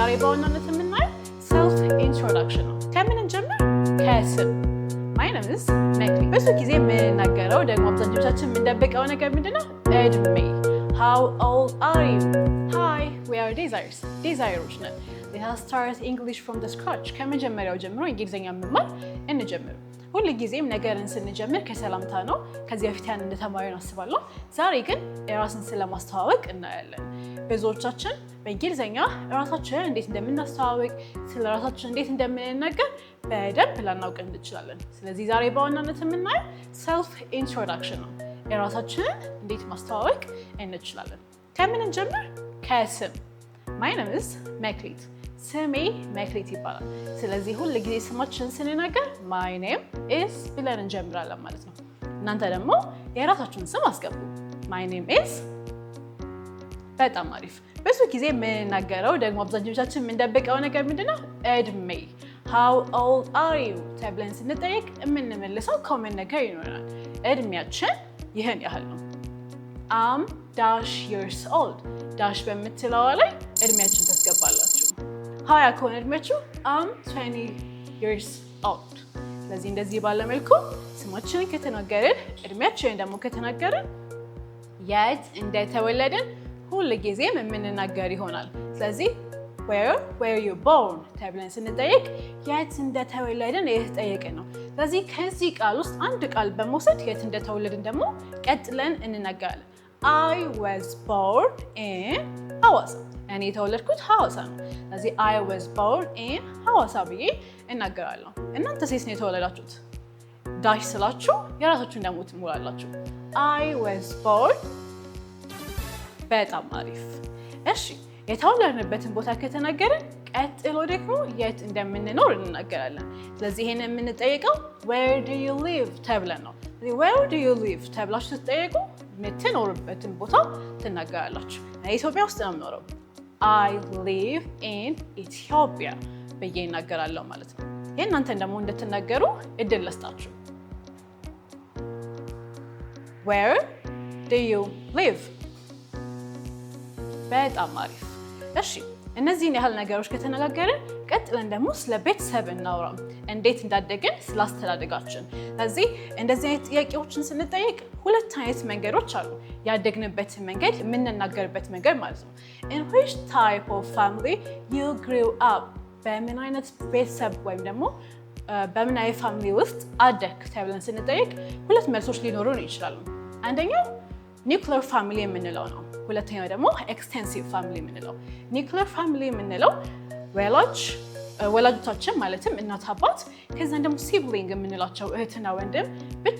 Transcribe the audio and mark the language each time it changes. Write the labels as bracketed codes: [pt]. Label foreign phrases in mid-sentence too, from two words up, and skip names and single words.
[am] በዋናነት የምናየው [en] self introduction [am] ነው። ከምን እንጀምር? ከስም [en] My name is Mekli። [am] ብዙ ጊዜ የምናገረው ደግሞ አብዛኞቻችን የምንደብቀው ነገር ምንድነው? [en] እድሜ How old are you? Hi, we are Desires። [am] ዴዛይሮች ነን። [en] Let us start English from the scratch። ከመጀመሪያው [am] ጀምሮ እንግሊዝኛ መማር እንጀምር። ሁሉ ጊዜም ነገርን ስንጀምር ከሰላምታ ነው። ከዚህ በፊት ያን እንደተማሪን አስባለሁ። ዛሬ ግን ራስን ስለማስተዋወቅ እናያለን። ብዙዎቻችን በእንግሊዝኛ ራሳችንን እንዴት እንደምናስተዋወቅ፣ ስለ ራሳችን እንዴት እንደምንናገር በደንብ ላናውቅ እንችላለን። ስለዚህ ዛሬ በዋናነት የምናየው [en] self introduction [am] ነው። ራሳችንን እንዴት ማስተዋወቅ እንችላለን። ከምን እንጀምር? ከስም [en] My name is Mekli። [am] ስሜ መክሊት ይባላል። ስለዚህ ሁሉ ጊዜ ስማችንን ስንናገር [en] my name is [am] ብለን እንጀምራለን ማለት ነው። እናንተ ደግሞ የራሳችሁን ስም አስገቡ። [en] my name is [am] በጣም አሪፍ። ብዙ ጊዜ የምንናገረው ደግሞ አብዛኞቻችን የምንደብቀው ነገር ምንድነው? እድሜ [en] How old are you [am] ተብለን ስንጠይቅ የምንመልሰው ኮመን ነገር ይኖራል። እድሜያችን ይህን ያህል ነው። [en] I'm dash years old [am] ዳሽ በምትለዋ ላይ እድሜያችን ታስገባላችሁ። ሀያ ከሆነ እድሜያችሁ [en] I'm 20 years old። [am] ስለዚህ እንደዚህ ባለ መልኩ ስማችንን ከተናገርን እድሜያችንን ደግሞ ከተናገርን የት እንደተወለድን ሁሉ ጊዜም የምንናገር ይሆናል። ስለዚህ [en] where were you born [am] ተብለን ስንጠይቅ የት እንደተወለድን እየተጠየቅን ነው። ስለዚህ ከዚህ ቃል ውስጥ አንድ ቃል በመውሰድ የት እንደተወለድን ደግሞ ቀጥለን እንናገራለን። [en] I was born in ሐዋሳ። [am] እኔ የተወለድኩት ሐዋሳ ነው። ስለዚህ [en] I was born in ሐዋሳ [am] ብዬ እናገራለሁ። እናንተ ሴት ነው የተወለዳችሁት? ዳሽ ስላችሁ የራሳችሁን ደግሞ ትሞላላችሁ። [en] I was born [am] በጣም አሪፍ። እሺ የተወለድንበትን ቦታ ከተናገርን ቀጥሎ ደግሞ የት እንደምንኖር እንናገራለን። ስለዚህ ይሄን የምንጠይቀው [en] where do you live [am] ተብለን ነው። ስለዚህ [en] where do you live [am] ተብላችሁ ስትጠይቁ የምትኖርበትን ቦታ ትናገራላችሁ። ኢትዮጵያ ውስጥ ነው የምኖረው። [en] I live in Ethiopia [am] ብዬ እናገራለሁ ማለት ነው። ይሄን እናንተን ደግሞ እንድትናገሩ እድል ልስጣችሁ። [en] Where do you live? [am] በጣም አሪፍ። እሺ እነዚህን ያህል ነገሮች ከተነጋገርን ቀጥለን ደግሞ ስለ ቤተሰብ እናውራ። እንዴት እንዳደግን፣ ስለ አስተዳደጋችን። ስለዚህ እንደዚህ አይነት ጥያቄዎችን ስንጠይቅ ሁለት አይነት መንገዶች አሉ። ያደግንበትን መንገድ፣ የምንናገርበት መንገድ ማለት ነው። [en] In which type of family you grew up? [am] በምን አይነት ቤተሰብ ወይም ደግሞ በምን አይነት ፋሚሊ ውስጥ አደግ ተብለን ስንጠይቅ ሁለት መልሶች ሊኖሩን ይችላሉ። አንደኛው [en] nuclear family [am] የምንለው ነው። ሁለተኛው ደግሞ [en] extensive family [am] የምንለው። [en] nuclear family [am] የምንለው ወላጆቻችን ማለትም እናት አባት፣ ከዛን ደግሞ ሲብሊንግ የምንላቸው እህትና ወንድም ብቻ